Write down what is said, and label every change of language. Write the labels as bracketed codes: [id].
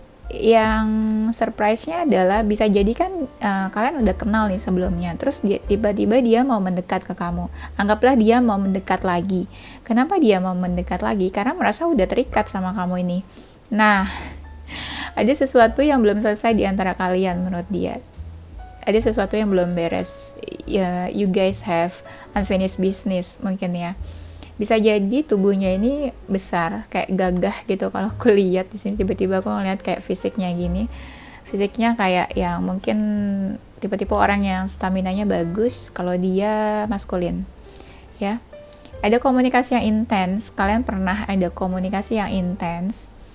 [id] Yang surprise-nya adalah bisa jadi kan kalian udah kenal nih sebelumnya, terus tiba-tiba dia mau mendekat ke kamu. Anggaplah dia mau mendekat lagi. Kenapa dia mau mendekat lagi? Karena merasa udah terikat sama kamu ini. Nah, ada sesuatu yang belum selesai di antara kalian menurut dia. Ada sesuatu yang belum beres. [en] Ya, you guys have unfinished business [id] mungkin ya. Bisa jadi tubuhnya ini besar, kayak gagah gitu. Kalau aku lihat di sini tiba-tiba aku ngeliat kayak fisiknya gini. Fisiknya kayak yang mungkin tipe-tipe orang yang staminanya bagus kalau dia maskulin. Ya. Ada komunikasi yang intens. Kalian pernah ada komunikasi yang intens.